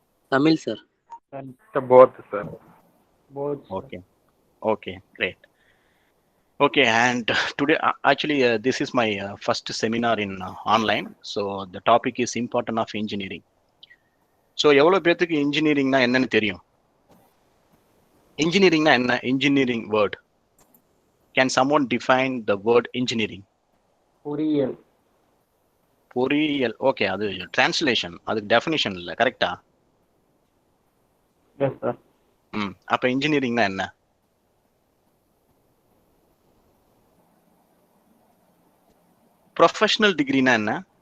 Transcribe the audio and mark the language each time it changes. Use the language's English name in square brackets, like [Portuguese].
[English] Tamil, sir. And both, sir. Both. Okay. Okay, great. Okay, and today, actually, this is my first seminar in online. So the topic is importance of engineering. [Tamil] So எவ்வளவு பேருக்கு இன்ஜினியரிங்னா என்னன்னு தெரியும்? இன்ஜினியரிங்னா என்ன? [English] Engineering word. Can someone define the word engineering? [Tamil] பொறியியல். பொறியியல். Okay, அது translation, அதுக்கு definition இல்லை, கரெக்டா? [English] Yes, sir. [Tamil] அப்ப இன்ஜினியரிங்னா என்ன? ப்ரொஃபஷனல் டிகிரினா என்ன?